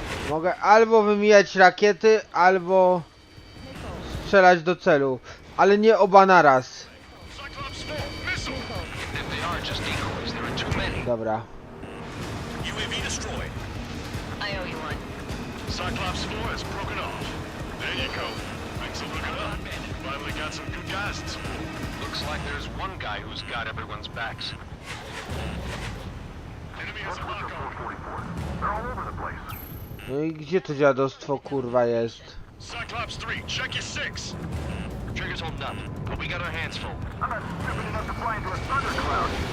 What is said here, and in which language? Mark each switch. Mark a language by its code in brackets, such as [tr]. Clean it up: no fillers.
[pl] Mogę albo wymijać rakiety, albo strzelać do celu. Ale nie oba naraz. [en] Cyclops 4, missile! If they are just decoys, there are too many. [pl] Dobra. [en] UAV destroyed. I owe you one. Cyclops 4 has broken off. There you go. Thanks for looking up. Finally got some good guys in support. Looks like there's one guy who's got everyone's backs. Enemy has a lock on. They're all over the place. [pl] No i gdzie to dziadostwo kurwa jest? [en] Cyclops 3, check your 6. Trigger's holding up, but we got our hands full. I'm not stupid enough to fly into a thundercloud.